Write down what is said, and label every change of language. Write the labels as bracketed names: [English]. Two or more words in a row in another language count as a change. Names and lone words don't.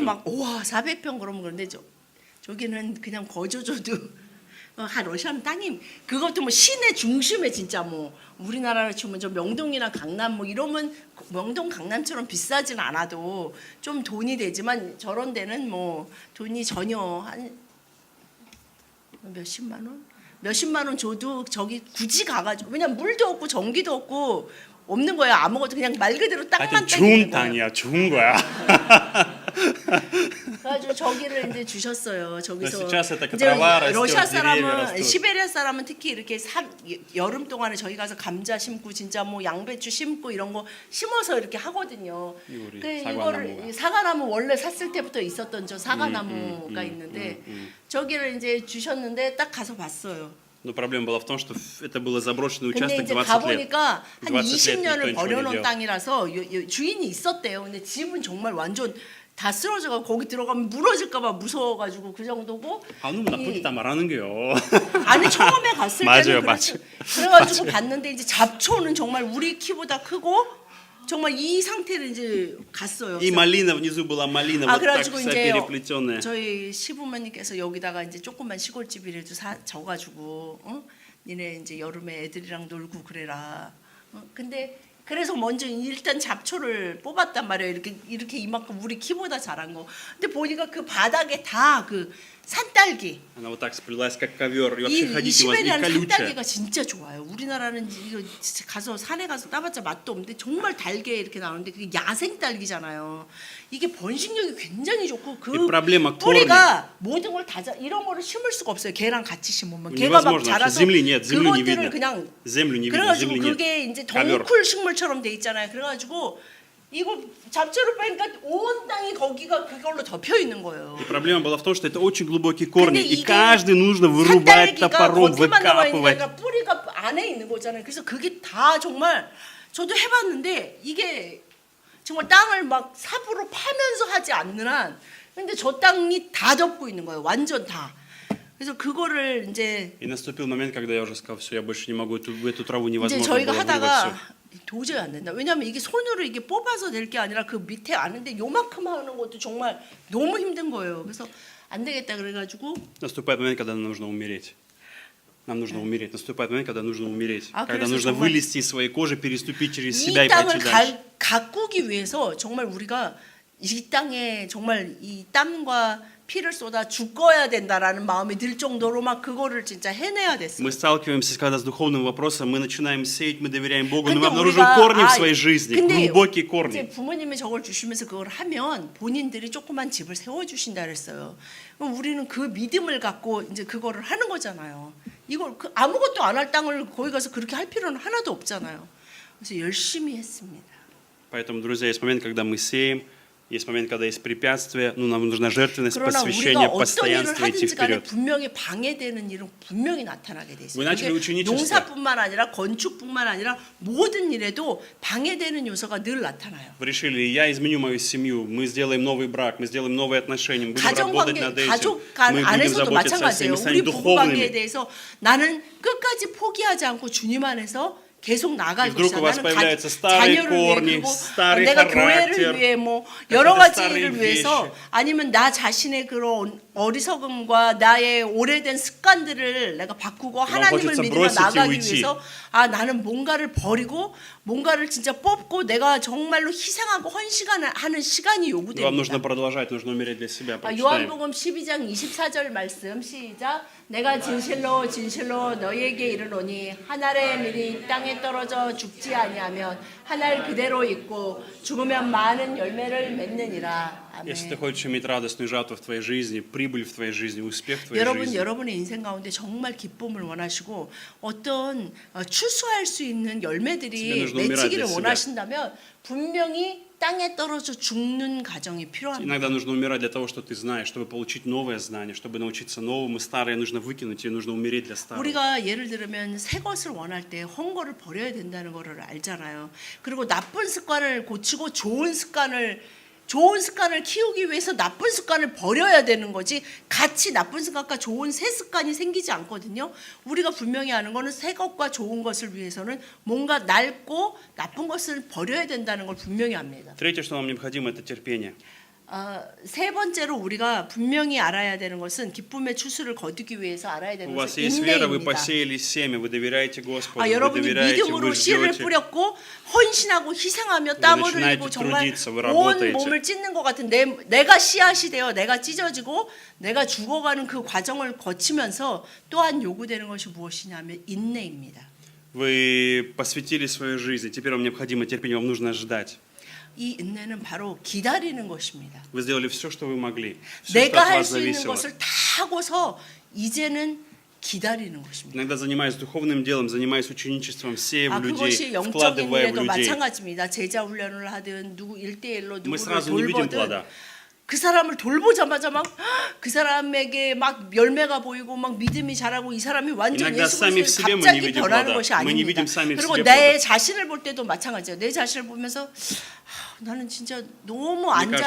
[Korean] 막 우와 400평 그러면 그런데 저기는 그냥 거저줘도 러시아는 땅이 그것도 뭐 시내 중심에 진짜 뭐 우리나라로 치면 저 명동이나 강남 뭐 이러면 명동 강남처럼 비싸진 않아도 좀 돈이 되지만 저런 데는 뭐 돈이 전혀 한 몇십만 원 줘도 저기 굳이 가가지고 왜냐면 물도 없고 전기도 없고 없는 거야. 아무것도 그냥 말 그대로 땅만 하여튼 땡기는 좋은 거예요. 땅이야. 좋은 거야. 그래가지고 저기를 이제 주셨어요. 저기서 [Russian] сейчас эта [Korean] 이제 [Russian] трава растет, [Korean] 러시아 [Russian] деревья [Korean] 사람은 [Russian] растут. [Korean] 시베리아 사람은 특히 이렇게 여름 동안에 저희 가서 감자 심고 진짜 뭐 양배추 심고 이런 거 심어서 이렇게 하거든요. 우리 그 사과나무가. 이거를 사과나무 원래 샀을 때부터 있었던 저 사과나무가 있는데 저기를 이제 주셨는데 딱 가서 봤어요. [Russian] Но проблема была в том, что это был заброшенный [Korean] 근데 [Russian] участок [Korean] 이제 [Russian] 20 лет. [Korean] 가보니까 한 [Russian] 20 лет [Korean] 20년을 [Russian] никто ничего не [Korean] 버려놓은 [Russian] делал. [Korean] 땅이라서 주인이 있었대요. 근데 집은 정말 완전 다 쓰러져가지고 거기 들어가면 무너질까봐 무서워가지고 그 정도고. 아, 너무 나쁘게 다 말하는 거요. 아니 처음에 갔을 맞아요, 때는 맞아요. 그래가지고 봤는데 이제 잡초는 정말 우리 키보다 크고 정말 이 상태로 이제 갔어요. [Russian] И malina внизу была malina, [Korean] 아 [Russian] вот так [Korean] 그래가지고 [Russian] вся [Korean] 이제 [Russian] переплетенная. [Korean] 저희 시부모님께서 여기다가 이제 조그만 시골집이라도 져가지고 니네 이제 여름에 애들이랑 놀고 그래라. 근데 그래서 먼저 일단 잡초를 뽑았단 말이에요. 이렇게 이만큼 우리 키보다 자란 거. 근데 보니까 그 바닥에 다 그 산딸기. [Russian] Она вот так сплелась, как ковер, и вообще [Korean] 이 [Russian] ходить у вас и [Korean] 시베리아는 [Russian] колючая. [Korean] 산딸기가 진짜 좋아요. 우리나라는 이거 진짜 가서 산에 가서 따봤자 맛도 없는데 정말 달게 이렇게 나오는데 그게 야생 딸기잖아요. 이게 번식력이 굉장히 좋고 그 [Russian] И проблема [Korean] 뿌리가 모든 걸 다 이런 거를 심을 수가 없어요. 걔랑 같이 심으면 걔가 막 [Russian] невозможно. [Korean] 자라서 [Russian] Земли нет, землю не [Korean] 그것들을 [Russian] видно. [Korean] 그냥 [Russian] Землю не видно, [Korean] 그래가지고 [Russian] земли нет. [Korean] 그게 이제 [Russian] ковер. [Korean] 덩쿨 식물처럼 돼 있잖아요. 그래가지고 이거 잡초를 빼니까 온 땅이 거기가 그걸로 덮여 있는 거예요. [Russian] И проблема была в том, что это очень глубокие корни, [Korean] 근데 [Russian] и [Korean] 이게 [Russian] каждый нужно вырубать [Korean] 산딸기가 [Russian] топором, [Korean] 겉에만 나와 있는 게 [Russian] выкапывать. [Korean] 아니라 뿌리가 안에 있는 거잖아요. 그래서 그게 다 정말 저도 해봤는데 이게 정말 땅을 막 삽으로 파면서 하지 않는 한 근데 저 땅이 다 덮고 있는 거예요. 완전 다. 그래서 그거를 이제 [Russian] И наступил момент, когда я уже сказал, все, я больше не могу, эту траву [Korean] 이제 [Russian] невозможно [Korean] 저희가 [Russian] было вырвать [Korean] 하다가 [Russian] всё. [Korean] 도저히 안 된다. 왜냐하면 이게 손으로 이게 뽑아서 될 게 아니라 그 밑에 아는데 요만큼 하는 것도 정말 너무 힘든 거예요. 그래서 안 되겠다 그래가지고 [Russian] Наступает момент, когда нам нужно умереть. Нам нужно умереть. Наступает момент, когда нужно умереть. А Когда [Korean] 그래서 [Russian] нужно [Korean] 정말 [Russian] вылезти из своей кожи, переступить через [Korean] 이 [Russian] себя и пойти [Korean] 땅을 [Russian] дальше. [Korean] 가꾸기 위해서 정말 우리가 이 땅에 정말 이 땀과 피를 쏟아 죽어야 된다라는 마음이 들 정도로 막 그거를 진짜 해내야 됐어요. [Russian] Мы сталкиваемся, когда с духовным вопросом мы начинаем сеять, мы доверяем Богу, но [Korean] 근데 [Russian] мы обнаруживаем корни в своей жизни, [Korean] 근데 [Russian] глубокие [Korean] 이제 [Russian] корни. [Korean] 부모님이 저걸 주시면서 그걸 하면 본인들이 조그만 집을 세워 주신다 그랬어요. 그럼 우리는 그 믿음을 갖고 이제 그거를 하는 거잖아요. 이걸 아무것도 안 할 땅을 거기 가서 그렇게 할 필요는 하나도 없잖아요. 그래서 열심히 했습니다. [Russian] Поэтому, друзья, есть момент, когда мы сеем, есть момент, когда есть препятствия, но нам нужна жертвенность, [Korean] 그러나 우리가 [Russian] посвящение, [Korean] 어떤 일을 [Russian] постоянство идти [Korean] 하든지 간에 [Russian] вперед. [Korean] 분명히 방해되는 일은 분명히 나타나게 돼 있어요. [Russian] Вы начали [Korean] 이게 [Russian] ученичество. [Korean] 농사뿐만 아니라 건축뿐만 아니라 모든 일에도 방해되는 요소가 늘 나타나요. [Russian] Вы решили, я изменю мою семью, мы сделаем новый брак, мы сделаем новые отношения, мы будем работать [Korean] 가정관계, [Russian] над этим, [Korean] 가족 [Russian] мы будем [Korean] 안에서도 [Russian] заботиться о [Korean] 마찬가지예요. [Russian] себе, мы [Korean] 우리 [Russian] станем [Korean] 부부관계에 [Russian] духовными. [Korean] 대해서 나는 끝까지 포기하지 않고 주님 안에서 계속 나갈 [Russian] И вдруг [Korean] 것이다. [Russian] у вас [Korean] 나는 [Russian] появляются старые [Korean] 자녀를 위해 [Russian] корни, [Korean] 그리고 [Russian] старый [Korean] 내가 [Russian] характер, [Korean] 교회를 위해 뭐 여러 [Russian] какие-то [Korean] 가지 [Russian] старые [Korean] 일을 위해서 [Russian] вещи. [Korean] 아니면 나 자신의 그런 어리석음과 나의 오래된 습관들을 내가 바꾸고 하나님을 [Russian] хочется [Korean] 믿으며 [Russian] бросить и [Korean] 나가기 [Russian] уйти. [Korean] 위해서 아 나는 뭔가를 버리고 뭔가를 진짜 뽑고 내가 정말로 희생하고 헌신하는 시간이 [Russian] Вам нужно [Korean] 요구됩니다. [Russian] продолжать, нужно умереть для себя. [Korean] 아, [Russian] Прочитаем. [Korean] 요한복음 12장 24절 말씀 시작. 내가 진실로 진실로 너희에게 이르노니 한 알의 밀이 땅에 떨어져 죽지 아니하면 한 알 그대로 있고 죽으면 많은 열매를 맺느니라. [Russian] Если ты [Korean] 아멘. [Russian] хочешь иметь радостную жатву в твоей жизни, прибыль в твоей жизни, успех в твоей [Korean] 여러분 [Russian] жизни, [Korean] 여러분의 인생 가운데 정말 기쁨을 원하시고 어떤 추수할 수 있는 열매들이 [Russian] 집에 нужно [Korean] 맺히기를 [Russian] умирать для [Korean] 원하신다면 분명히 땅에 떨어져 죽는 과정이 필요합니다. [Russian] иногда нужно умирать для того, что ты знаешь, чтобы получить новое знание, чтобы научиться новому, старое нужно выкинуть, и нужно умереть для старого. [Korean] 우리가 예를 들면 새 것을 원할 때 헛 거를 버려야 된다는 거를 알잖아요. 그리고 나쁜 습관을 고치고 좋은 습관을 키우기 위해서 나쁜 습관을 버려야 되는 거지 같이 나쁜 습관과 좋은 새 습관이 생기지 않거든요. 우리가 분명히 아는 거는 새 것과 좋은 것을 위해서는 뭔가 낡고 나쁜 것을 버려야 된다는 걸 분명히 압니다. [Russian] Третье, что нам необходимо, это терпение. [Korean] 세 번째로 우리가 분명히 알아야 되는 것은 기쁨의 추수를 거두기 위해서 알아야 되는 [Russian] У вас [Korean] 것은 [Russian] есть вера, вы [Korean] 인내입니다. [Russian] посеяли семя, вы доверяете Господу, вы [Korean] 여러분이 [Russian] доверяете, [Korean] 믿음으로 [Russian] вы [Korean] 씨를 [Russian] ждете. [Korean] 뿌렸고 헌신하고 희생하며 땀 [Russian] начинаете [Korean] 흘리고 정말 [Russian] трудиться, вы [Korean] 온 [Russian] работаете. [Korean] 몸을 찢는 것 같은 내가 씨앗이 되어 내가 찢어지고 내가 죽어가는 그 과정을 거치면서 또한 요구되는 것이 무엇이냐면 인내입니다. [Russian] Вы посвятили свою жизнь, и теперь вам необходимо терпение, вам нужно ждать. [Korean] 이 인내는 바로 기다리는 것입니다. [Russian] Вы сделали все, что вы могли. Все, что [Korean] 내가 [Russian] от [Korean] 할 [Russian] вас [Korean] 수 있는 [Russian] зависело. [Korean] 것을 다 하고서 이제는 기다리는 것입니다. [Russian] Иногда занимаясь духовным делом, занимаясь ученичеством, сея в [Korean] 그것이 [Russian] людей, [Korean] 영적인 [Russian] вкладывая в [Korean] 일에도 [Russian] людей, [Korean] 마찬가지입니다. 제자 훈련을 하든 누구 1대1로 [Russian] мы [Korean] 누구를 [Russian] сразу не видим [Korean] 돌보든 [Russian] плода. [Korean] 그 사람을 돌보자마자 막 그 사람에게 막 열매가 보이고 막 믿음이 자라고 이 사람이 완전 [Russian] Иногда сами в [Korean] 예수 [Russian] себе мы [Korean] 그리스도에 [Russian] не [Korean] 갑자기 [Russian] видим [Korean] 변하는 [Russian] плода. [Korean] 것이 [Russian] Мы не [Korean] 아닙니다. [Russian] видим сами в [Korean] 그리고 [Russian] себе [Korean] 내 [Russian] плода. [Korean] 자신을 볼 때도 마찬가지예요. 내 자신을 보면서 나는 진짜 너무 안 [Russian] кажется,